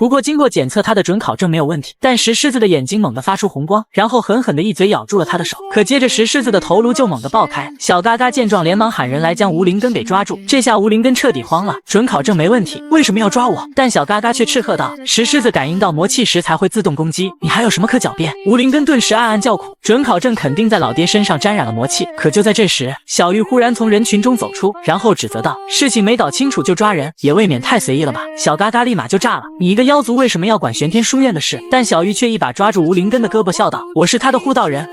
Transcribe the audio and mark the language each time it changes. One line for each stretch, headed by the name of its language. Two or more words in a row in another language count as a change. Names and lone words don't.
Chinese: 不過經過檢測，他的准考證沒有問題，但石獅子的眼睛猛地發出紅光，然後狠狠的一嘴咬住了他的手。可接着石獅子的頭顱就猛地爆開，小嘎嘎見狀連忙喊人來將吳林根給抓住。這下吳林根徹底慌了，准考證沒問題，為什麼要抓我？但小嘎嘎卻斥喝道：“石獅子感應到魔氣時才會自動攻擊，你還有什麼可狡辯？” 吳林根頓時暗暗叫苦，准考證肯定在老爹身上沾染了魔氣。可就在這時，小玉忽然從人群中走出，然後指責道：“事情沒搞清楚就抓人，也未免太隨意了吧？” 小嘎嘎立馬就炸了，你一個妖族為什麼要管玄天書院的事？但小玉卻一把抓住吳林根的胳膊笑道：“我是他的護道人。”